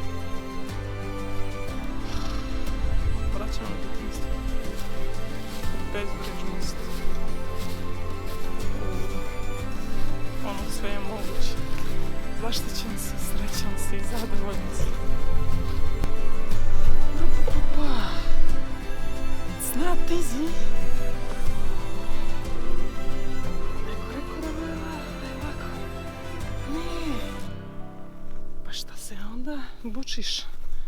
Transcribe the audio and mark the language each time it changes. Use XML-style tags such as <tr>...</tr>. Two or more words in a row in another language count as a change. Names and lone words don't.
<sr>Vraćamo na detinjstvo. Bezbrižnost. Ono sve je moguće. Zaštićen si, srećan si i zadovoljan si.</sr> <en>It's not easy.</en> <sr>Pa šta se onda bučiš?</sr>